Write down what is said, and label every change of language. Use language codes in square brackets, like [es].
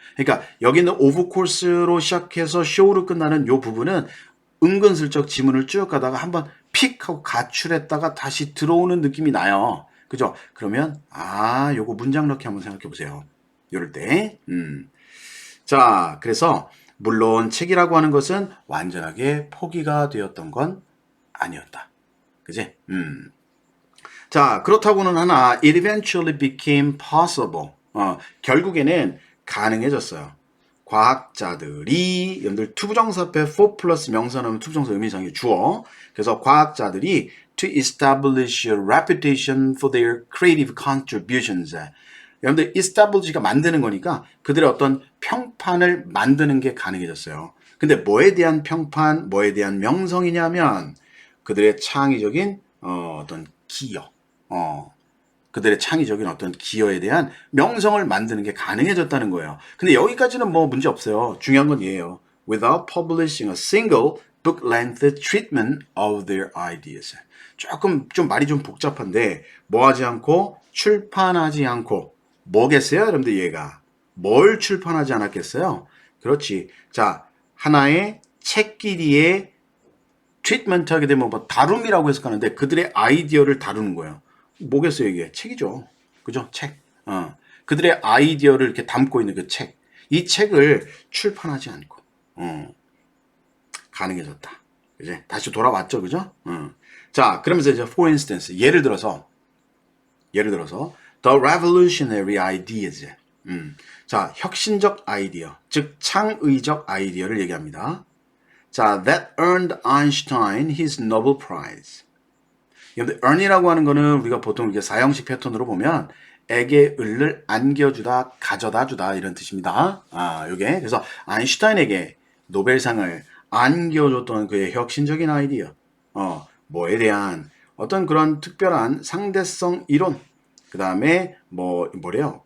[ko] 그러니까 여기는 오브 코스로 시작해서 쇼로 끝나는 요 부분은 은근슬쩍 지문을 쭉 가다가 한번 픽 하고 가출했다가 다시 들어오는 느낌이 나요. 그죠? 그러면 요거 문장 넣기 한번 생각해 보세요. 이럴 때. 자, 그래서 물론 책이라고 하는 것은 완전하게 포기가 되었던 건 아니었다. 그지? 자, 그렇다고는 하나 [en] it eventually became possible. [ko] 결국에는 가능해졌어요. 과학자들이 여러분들 투부정사 앞에 for 플러스 명사 나오면 투부정사 의미상의 주어. 그래서 과학자들이 [en] to establish a reputation for their creative contributions. [ko] 여러분들 establish가 만드는 거니까 그들의 어떤 평판을 만드는 게 가능해졌어요. 근데 뭐에 대한 평판, 뭐에 대한 명성이냐면 그들의 창의적인 어떤 기여, 그들의 창의적인 어떤 기여에 대한 명성을 만드는 게 가능해졌다는 거예요. 근데 여기까지는 뭐 문제 없어요. 중요한 건 얘예요. [en] Without publishing a single book-length treatment of their ideas. [ko] 조금 좀 말이 좀 복잡한데 뭐 하지 않고 출판하지 않고 뭐겠어요? 여러분들 얘가 뭘 출판하지 않았겠어요? 그렇지. 자, 하나의 책끼리의 트리트먼트 하게 되면 뭐 다룸이라고 해석하는데 그들의 아이디어를 다루는 거예요. 뭐겠어요 이게? 책이죠. 그죠? 책. 그들의 아이디어를 이렇게 담고 있는 그 책. 이 책을 출판하지 않고 가능해졌다. 이제 다시 돌아왔죠. 그죠? 자, 그러면서 이제 [en] for instance [ko] 예를 들어서 [en] the revolutionary ideas. [ko] 자, 혁신적 아이디어, 즉 창의적 아이디어를 얘기합니다. [en] 자, that earned Einstein his Nobel Prize. [ko] 근데 earn이라고 하는 거는 우리가 보통 이게 사형식 패턴으로 보면 에게 을을 안겨주다, 가져다 주다 이런 뜻입니다. 요게 그래서 아인슈타인에게 노벨상을 안겨줬던 그의 혁신적인 아이디어, 뭐에 대한 어떤 그런 특별한 상대성 이론, 그 다음에 뭐래요?